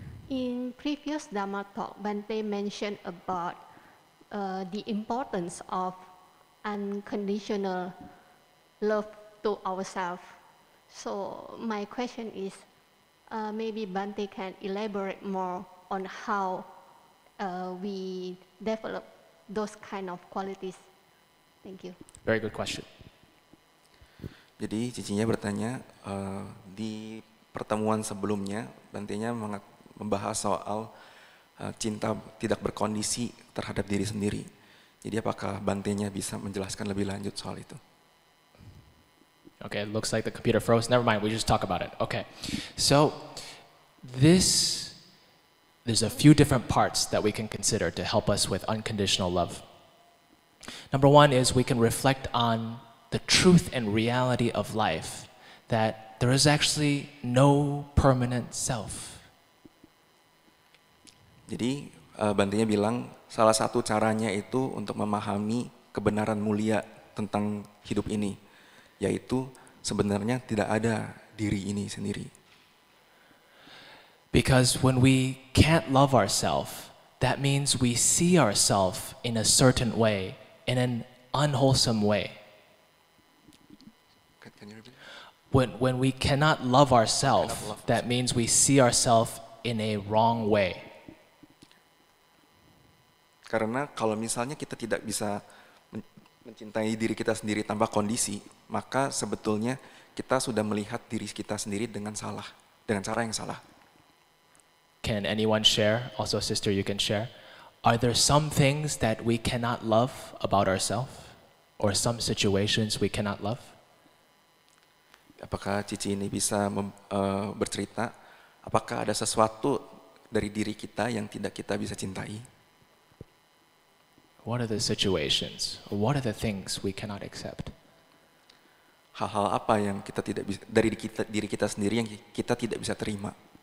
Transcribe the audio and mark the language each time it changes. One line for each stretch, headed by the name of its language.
English: In previous Dhamma talk, Bante mentioned about the importance of unconditional love to ourselves. So my question is, maybe Bante can elaborate more on how we develop those kind of qualities. Thank you. Very good question.
Indonesian: Jadi cicinya bertanya, di pertemuan sebelumnya, Bantenya membahas soal cinta tidak berkondisi terhadap diri sendiri. Jadi apakah Bantenya bisa menjelaskan lebih lanjut soal itu?
English: Okay, it looks like the computer froze. Never mind, we just talk about it. Okay, so there's a few different parts that we can consider to help us with unconditional love. Number one is we can reflect on the truth and reality of life, that there is actually no permanent self.
Indonesian: Jadi Bantenya bilang salah satu caranya itu untuk memahami kebenaran mulia tentang hidup ini, yaitu sebenarnya tidak ada diri ini sendiri.
English: Because when we can't love ourselves, that means we see ourselves in a certain way, in an unwholesome way. Can you repeat? When we cannot love ourselves, that means we see ourselves in a wrong way.
Indonesian: Karena kalau misalnya kita tidak bisa mencintai diri kita sendiri tanpa kondisi, maka sebetulnya kita sudah melihat diri kita sendiri dengan salah, dengan cara yang salah.
English: Can anyone share? Also, sister, you can share. Are there some things that we cannot love about ourselves? Or some situations we cannot love?
Indonesian: Apakah Cici ini bisa bercerita, apakah ada sesuatu dari diri kita yang tidak kita bisa cintai?
English: What are the situations? What are the things we cannot accept?
Indonesian: Hal-hal apa yang kita tidak bisa, dari diri kita sendiri yang kita tidak bisa terima?